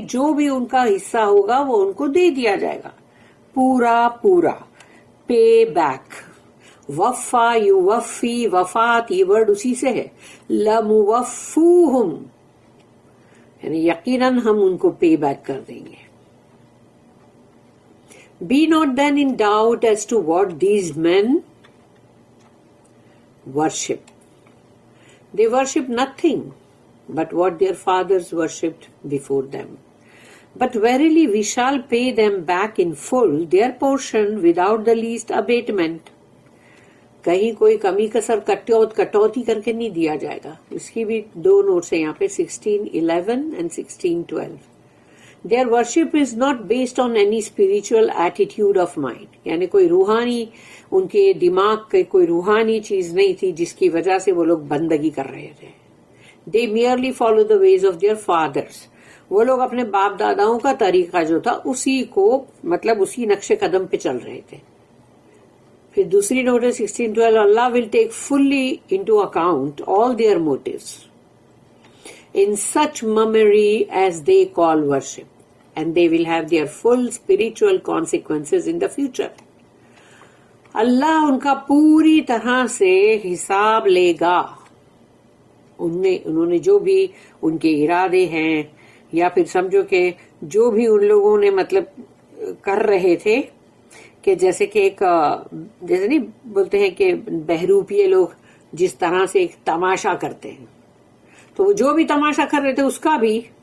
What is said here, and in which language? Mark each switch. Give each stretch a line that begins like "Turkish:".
Urdu: جو بھی ان کا حصہ ہوگا وہ ان کو دے دیا جائے گا پورا پورا. پے بیک، وفا یوفی، وفات یہ ورڈ اسی سے ہے. لموفوہم، یعنی یقیناً ہم ان کو پے بیک کر دیں گے.
English: Be not then in doubt as to what these men worship. They worship nothing but what their fathers worshipped before them. But verily we shall pay them back in full their portion without the least abatement.
Urdu: کہیں کوئی کمی کسر کٹوتی کر کے نہیں دیا جائے گا. اس کی بھی دو نوٹس ہیں یہاں پہ 16:11 and 16:12.
English: Their worship is not based on any spiritual attitude of mind.
Urdu: یعنی کوئی روحانی، ان کے دماغ کے کوئی روحانی چیز نہیں تھی جس کی وجہ سے وہ لوگ بندگی کر رہے تھے.
English: They merely follow the ways of their fathers.
Urdu: وہ لوگ اپنے باپ داداؤں کا طریقہ جو تھا اسی کو مطلب اسی نقش قدم پہ چل رہے تھے. پھر دوسری notice 16:12.
English: Allah will take fully into account all their motives in such mummery as they call worship, and they will have their full spiritual consequences in the future.
Urdu: اللہ ان کا پوری طرح سے حساب لے گا. انہوں نے جو بھی ان کے ارادے ہیں، یا پھر سمجھو کہ جو بھی ان لوگوں نے مطلب کر رہے تھے، کہ جیسے کہ ایک جیسے نہیں بولتے ہیں کہ بہروپیے لوگ جس طرح سے ایک تماشا کرتے ہیں، تو وہ جو بھی تماشا کر رہے تھے اس کا بھی،